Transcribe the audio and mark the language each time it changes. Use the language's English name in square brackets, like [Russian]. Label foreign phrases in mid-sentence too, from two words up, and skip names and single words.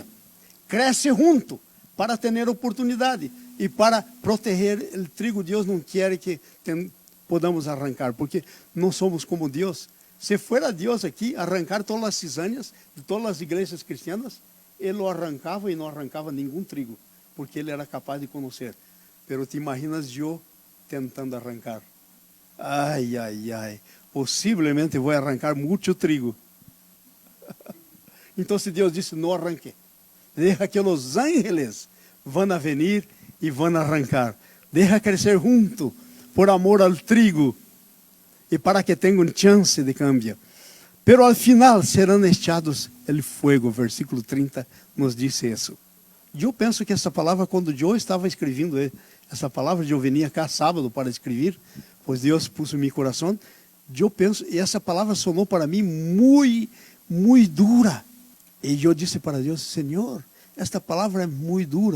[Portuguese] Cresce junto para ter oportunidade e para proteger o trigo. Deus não quer que podamos arrancar, porque não somos como Deus. Se fuera Deus aqui arrancar todas as cizañas de todas as igrejas cristianas, Ele o arrancava e não arrancava nenhum trigo, porque Ele era capaz de conhecer. [Spanish] Pero te imaginas [Portuguese] eu tentando arrancar? Ai, ai, ai. Possivelmente vou arrancar muito trigo. Então, se Deus disse: não arranque. [Spanish] Deja que [Portuguese] os ángeles vão a venir e vão arrancar. Deja crescer junto, por amor ao trigo, e para que tenham chance de cambio. [Spanish] Pero al final serão echados el fuego. [Portuguese] Versículo 30 nos diz isso. Eu penso que essa palavra, quando eu estava escrevendo essa palavra, eu venia cá sábado para escrever, pois Deus pôs em meu coração. Eu penso, e essa palavra sonou para mim muito dura. E eu disse para Deus: Senhor, esta palavra é muito dura.